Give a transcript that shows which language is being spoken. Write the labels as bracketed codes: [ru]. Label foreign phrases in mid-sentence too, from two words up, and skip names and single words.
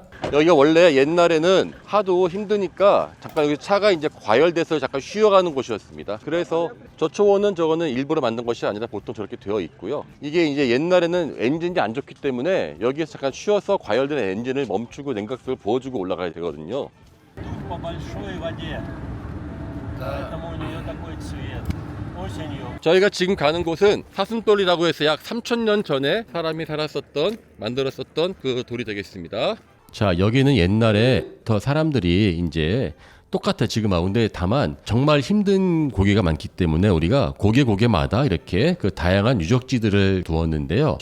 [ko] 여기가 원래 옛날에는 하도 힘드니까 잠깐 여기 차가 이제 과열돼서 잠깐 쉬어가는 곳이었습니다. 그래서 저 초원은 저거는 일부러 만든 것이 아니라 보통 저렇게 되어 있고요. 이게 이제 옛날에는 엔진이 안 좋기 때문에 여기에서 잠깐 쉬어서 과열된 엔진을 멈추고 냉각수를 부어주고 올라가야 되거든요. [ru] По большой воде. Поэтому у нее такой цвет. Осенью. [ko] 저희가 지금 가는 곳은 사슴돌이라고 해서 약 3,000년 전에 사람이 만들었었던 그 돌이 되겠습니다. 자, 여기는 옛날에 더 사람들이 이제 똑같아 지금하고 근데 다만 정말 힘든 고개가 많기 때문에 우리가 고개마다 이렇게 그 다양한 유적지들을 두었는데요.